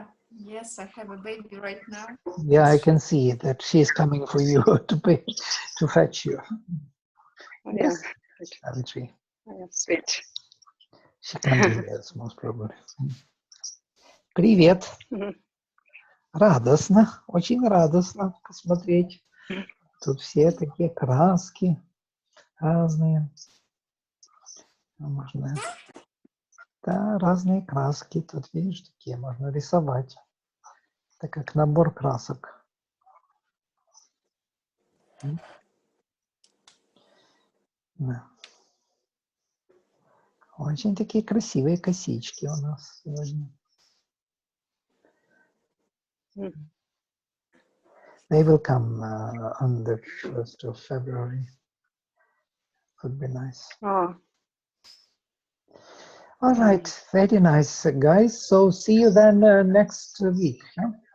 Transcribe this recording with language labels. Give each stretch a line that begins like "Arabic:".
English: Yes, I have a baby right now. Yeah, I can see that she's coming for you to fetch you. Yeah. Yes, Savitri. Yeah, sweet. She can be yes, most probably.
Russian: Привет. Радостно, очень радостно посмотреть. Тут все такие краски разные. Можно, да, разные краски. Тут, видишь, такие можно рисовать. Это как набор красок. Да. Очень такие красивые косички у нас сегодня.
English: They will come on the 1st of February. Would be nice. Oh. All right, very nice, guys. So see you then next week, yeah?